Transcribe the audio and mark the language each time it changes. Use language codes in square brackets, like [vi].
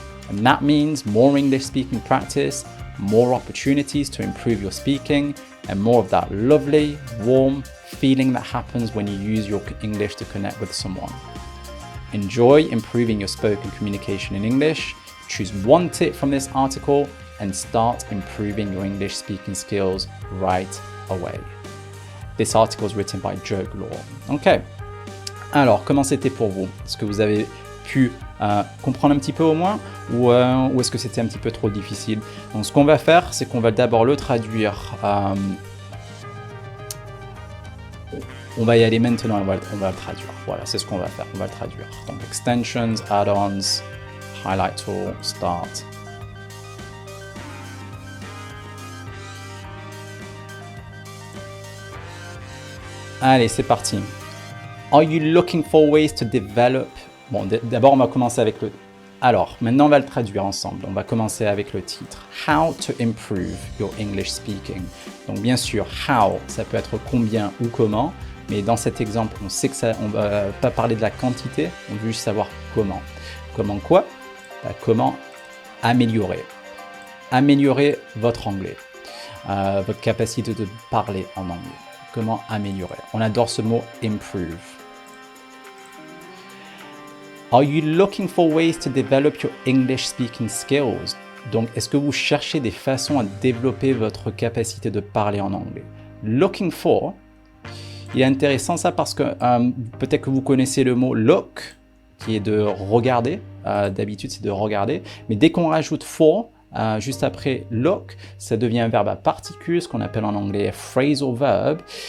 [en] And that means more English speaking practice, more opportunities to improve your speaking, and more of that lovely, warm feeling that happens when you use your English to connect with someone. Enjoy improving your spoken communication in English. Choose one tip from this article and start improving your English speaking skills right away. This article is written by Joe Law. Ok. [fr] Alors, comment c'était pour vous? Est-ce que vous avez pu comprendre un petit peu au moins ou est-ce que c'était un petit peu trop difficile? Donc, ce qu'on va faire, c'est qu'on va d'abord le traduire. On va y aller maintenant, on va le traduire. Voilà, c'est ce qu'on va faire, on va le traduire. [en] Donc, extensions, add-ons, highlight tool, start. [fr] Allez, c'est parti. [en] Are you looking for ways to develop? [fr] Bon, d'abord, on va commencer avec le... Alors, maintenant, on va le traduire ensemble. On va commencer avec le titre. [en] How to improve your English speaking. [fr] Donc, bien sûr, how, ça peut être combien ou comment. Mais dans cet exemple, on sait que ça, on va pas parler de la quantité. On veut juste savoir comment. Comment quoi? Comment améliorer. Améliorer votre anglais. Votre capacité de parler en anglais. Comment améliorer. On adore ce mot improve. [en] Are you looking for ways to develop your English speaking skills? [fr] Donc, est-ce que vous cherchez des façons à développer votre capacité de parler en anglais? Looking for, il est intéressant ça parce que peut-être que vous connaissez le mot look, qui est de regarder. D'habitude, c'est de regarder. Mais dès qu'on rajoute for, juste après look, ça devient un verbe à particules, ce qu'on appelle en anglais phrasal verb.